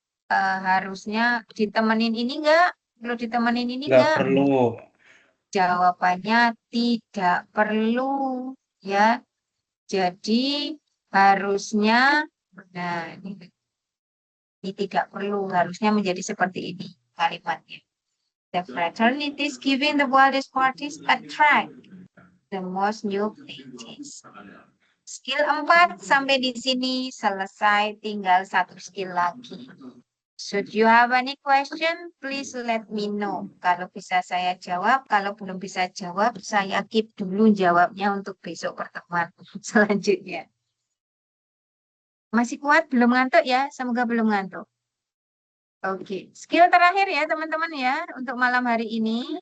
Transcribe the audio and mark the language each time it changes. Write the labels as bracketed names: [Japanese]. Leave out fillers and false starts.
[Indonesian] Harusnya ditemenin ini enggak? Perlu ditemenin ini Nggak enggak? perlu. Jawabannya tidak perlu, ya. Jadi harusnya, nah ini tidak perlu, harusnya menjadi seperti ini kalimatnya. [English] The fraternities giving the wildest parties attract the most new pledges. [Indonesian] Skill 4 sampai di sini selesai, tinggal satu skill lagi. [English] Should you have any question, please let me know. [Indonesian] Kalau bisa saya jawab, kalau belum bisa jawab, saya keep dulu jawabnya untuk besok pertemuan selanjutnya. Masih kuat? Belum ngantuk ya? Semoga belum ngantuk. Oke, skill terakhir ya teman-teman ya, untuk malam hari ini.